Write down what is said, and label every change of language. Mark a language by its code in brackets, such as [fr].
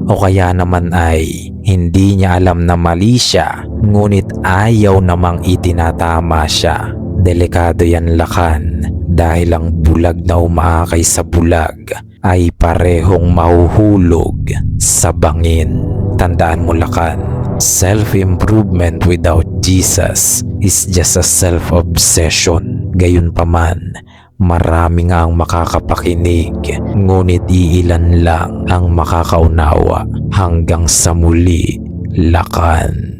[tl] O kaya naman ay hindi niya alam na mali siya, ngunit ayaw namang itinatama siya. Delikado yan Lakan, dahil ang bulag na umaakay sa bulag ay parehong mahuhulog sa bangin. Tandaan mo Lakan, [en] self-improvement without Jesus is just a self-obsession. [tl] Gayunpaman, marami nga ang makakapakinig, ngunit iilan lang ang makakaunawa. Hanggang sa muli, Lakan.